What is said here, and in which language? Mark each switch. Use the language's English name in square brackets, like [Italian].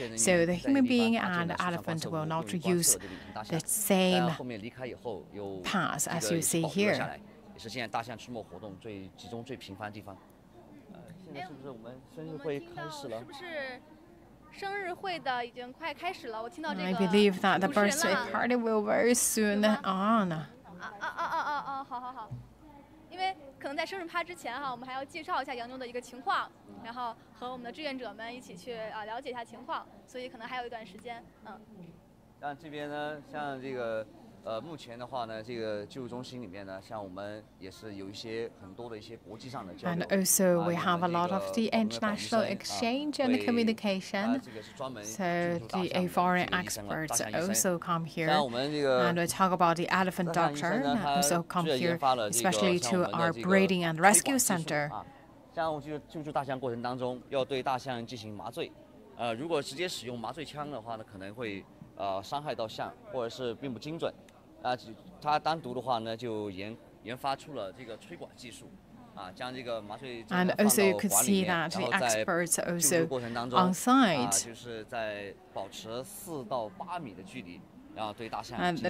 [English] So the human being and the elephant will not use the same paths as you see here. [Chinese] 也是现在大象出没活动最集中、最频繁的地方。现在是不是我们生日会开始了？生日会的已经快开始了，我听到这个。 [English] I believe that the birthday party will very soon on. [Chinese] 好，因为可能在生日趴之前哈，我们还要介绍一下洋妞的一个情况，然后和我们的志愿者们一起去了解一下情况，所以可能还有一段时间，像这边呢，像这个目前的话呢，这个救助中心里面呢，像我们也是有一些很多的一些国际上的交流。 [English] And also we have a lot of the international exchange and communication. So the foreign experts also come here and we talk about the elephant doctor and also come here, especially to our breeding and rescue center. [Chinese] 像救助大象过程当中，要对大象进行麻醉。如果直接使用麻醉枪的话呢，可能会伤害到象，或者是并不精准。它单独的话呢，就研发出了这个吹管技术，将这个麻醉针放到管里面，然后在救助过程当中就是在保持4到8米的距离，然后对大象进行